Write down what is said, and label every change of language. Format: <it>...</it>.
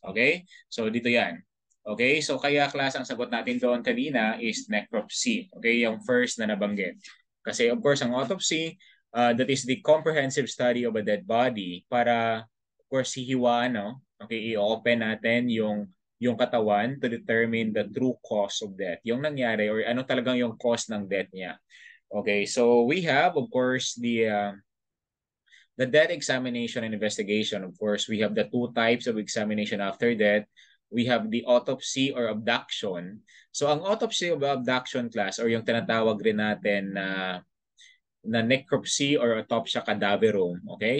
<tl>Okay, so dito yan. Okay, so kaya class, ang sagot natin doon kanina is necropsy. Okay, yung first na nabanggit.</tl> <en>Kasi of course, ang autopsy, that is the comprehensive study of a dead body para, of course, hihiwaan, no? Okay, i-open natin yung katawan to determine the true cause of death.</en> <tl>Yung nangyari or ano talagang yung cause ng death niya.</tl> <en>Okay, so we have, of course, the death examination and investigation. Of course, we have the two types of examination after death. We have the autopsy or abduction.</en> <tl>So ang autopsy or abduction class or yung tinatawag rin natin na necropsy or autopsia cadaverum. Okay?</tl>